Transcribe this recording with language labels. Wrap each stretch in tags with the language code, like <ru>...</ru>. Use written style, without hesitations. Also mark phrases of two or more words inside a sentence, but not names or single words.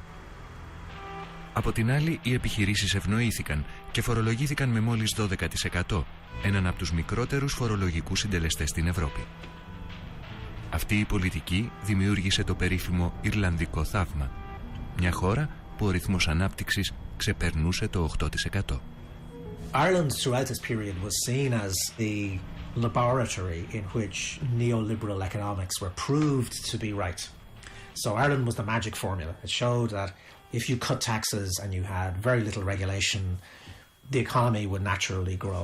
<el>Από την άλλη, οι επιχειρήσεις ευνοήθηκαν και φορολογήθηκαν με μόλις 12%, έναν από τους μικρότερους φορολογικούς συντελεστές στην Ευρώπη. Αυτή η πολιτική δημιούργησε το περίφημο Ιρλανδικό θαύμα, μια χώρα που ο ρυθμός ανάπτυξης ξεπερνούσε το 8%.</el> <en>Ireland throughout this period was seen as the laboratory in which neoliberal economics were proved to be right. So Ireland was the magic formula. It showed that if you cut taxes and you had very little regulation, the economy would naturally grow.</en>